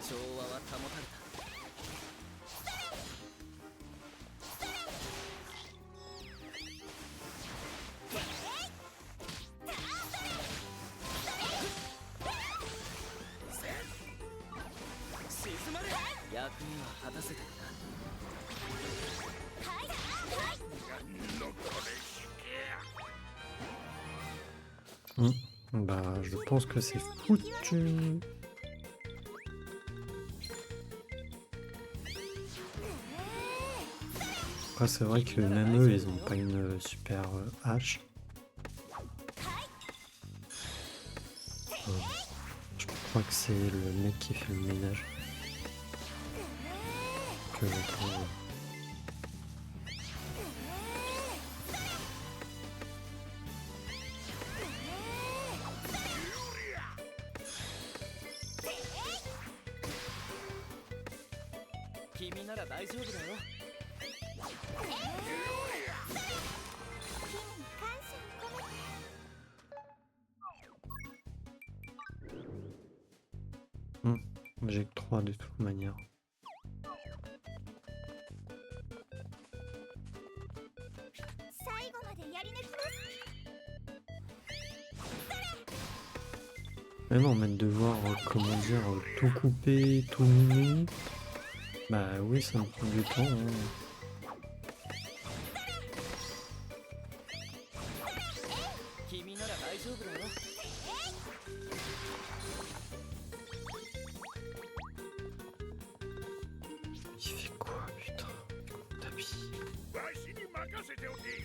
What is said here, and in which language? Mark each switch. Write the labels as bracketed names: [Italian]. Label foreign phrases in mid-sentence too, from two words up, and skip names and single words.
[Japanese] 調和は保たれた。静まれ。役目は果たせたかな。 [French] Bah, je pense que c'est foutu. Après, c'est vrai que même eux, ils ont pas une super hache. Je crois que c'est le mec qui fait le ménage. Que je trouve. [Japanese] Kimiなら大丈夫だよ。感謝を込めて [French] J'ai que 3 de toute manière. [Japanese] 最後までやり抜きます [French] Mais non, mais de devoir, comment dire, tout couper, tout miner. Bah oui, ça me prend du temps. Hein. [Japanese] 君なら大丈夫だよ。 [French] Il fait quoi, putain? Tapis. [Japanese] わしに任せておけ。